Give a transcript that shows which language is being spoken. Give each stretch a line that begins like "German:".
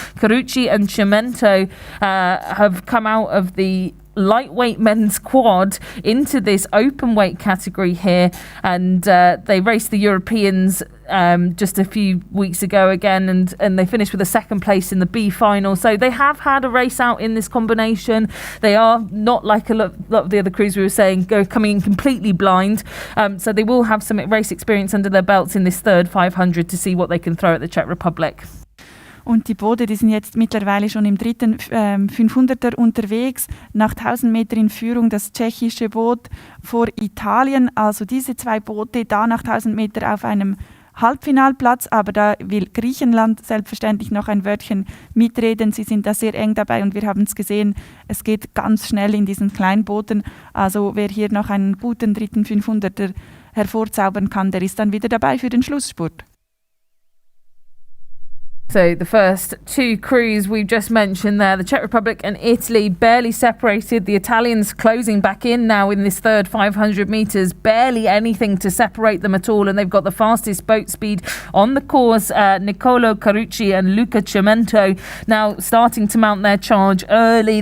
English: Carucci and Cimento have come out of the lightweight men's quad into this open weight category here, and they raced the Europeans just a few weeks ago again, and they finished with a 2nd place in the B final. So they have had a race out in this combination. They are not like a lot of the other crews we were saying coming in completely blind, so they will have some race experience under their belts in this 3rd 500 to see what they can throw at the Czech Republic.
German: Und die Boote, die sind jetzt mittlerweile schon im dritten 500er unterwegs. Nach 1000 Meter in Führung das tschechische Boot vor Italien. Also diese zwei Boote da nach 1000 Meter auf einem Halbfinalplatz, aber da will Griechenland selbstverständlich noch ein Wörtchen mitreden. Sie sind da sehr eng dabei und wir haben es gesehen, es geht ganz schnell in diesen Kleinbooten. Also wer hier noch einen guten dritten 500er hervorzaubern kann, der ist dann wieder dabei für den Schlussspurt.
English: So the first two crews we've just mentioned there, the Czech Republic and Italy, barely separated. The Italians closing back in now in this third 500 metres, barely anything to separate them at all. And they've got the fastest boat speed on the course, Nicolo Carucci and Luca Cimento, now starting to mount their charge early.